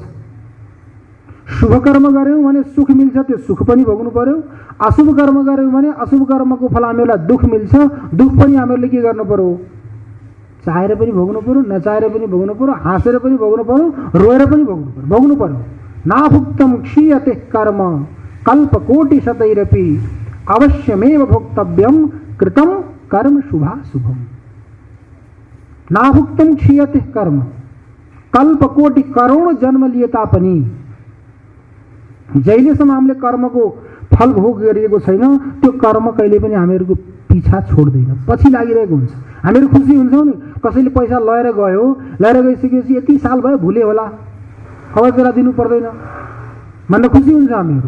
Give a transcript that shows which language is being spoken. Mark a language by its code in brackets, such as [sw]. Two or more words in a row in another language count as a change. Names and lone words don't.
[ne] शुभ कर्म गऱ्यौँ भने सुख मिल्छ, त्यो सुख पनि भोग्नु पर्यो। अशुभ कर्म गऱ्यौँ भने अशुभ कर्मको फल हामीहरूलाई दुःख मिल्छ, दुःख पनि हामीहरूले के गर्नु पर्यो? चाहेर पनि भोग्नु पर्यो, नचाहेर पनि भोग्नु पर्यो, हाँसेर पनि भोग्नु पर्यो, रोएर पनि भोग्नु पर्यो। [sa] नाभुक्तम क्षीयते कर्म कल्पकोटि शतैरपि अवश्यमेव भोक्तव्यम कृतम कर्म शुभाशुभम। नाभुक्तम क्षीयते कर्म, [ne] कल्पकोटि करोड जन्म लिए तापनि जहिलेसम्म हामीले कर्मको फल भोग गरिएको छैन, त्यो कर्म कहिले पनि हामीहरूको पिछा छोड्दैन, पछि लागिरहेको हुन्छ। हामीहरू खुसी हुन्छौँ नि, कसैले पैसा लिएर गयो, लिएर गइसकेपछि यति साल भयो भुले होला, अब बेला दिनु पर्दैन भनेर खुसी हुन्छ हामीहरू।